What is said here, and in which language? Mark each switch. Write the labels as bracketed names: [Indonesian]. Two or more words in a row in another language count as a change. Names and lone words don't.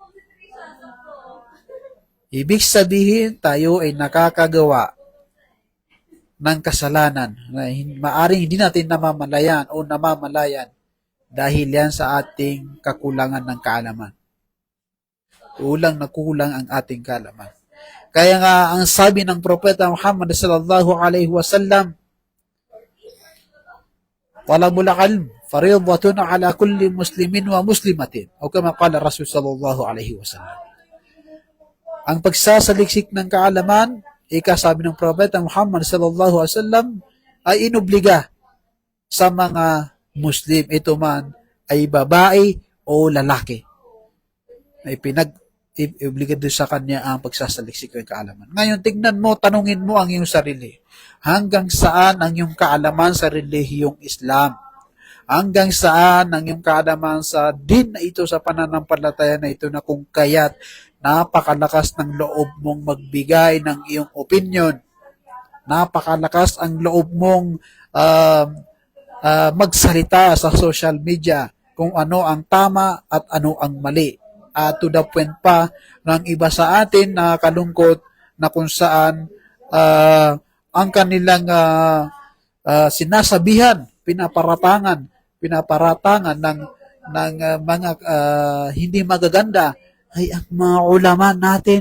[Filipino] Ibig sabihin, tayo ay nakakagawa ng kasalanan na maaring hindi natin namamalayan o namamalayan dahil yan sa ating kakulangan ng kaalaman. Kulang ang ating kaalaman. Kaya nga, ang sabi ng Propeta Muhammad [Arabic] صلى الله عليه وسلم طلب العلم فريضة على كل مسلم ومسلمة. أو كما قال رسول صلى الله عليه وسلم. [Filipino] Ang pagsasaliksik ng kaalaman, sabi ng Propeta Muhammad [Arabic] صلى الله عليه وسلم, [Filipino] ay inobliga sa mga Muslim, ito man ay babae o lalaki. Ay obligado sa kanya ang pagsasaliksik ng kaalaman. Ngayon, tignan mo, tanungin mo ang iyong sarili. Hanggang saan ang iyong kaalaman sa relihiyong Islam? Hanggang saan ang iyong kaalaman sa din na ito, sa pananampalataya na ito, na kung kaya't napakalakas ng loob mong magbigay ng iyong opinion. Napakalakas ang loob mong magsalita sa [English] social media [Filipino] kung ano ang tama at ano ang mali. [English] To the point [Filipino] pa ng iba sa atin na kalungkot na kung saan ang kanilang sinasabihan, pinaparatangan ng mga hindi magaganda ay ang mga ulama natin.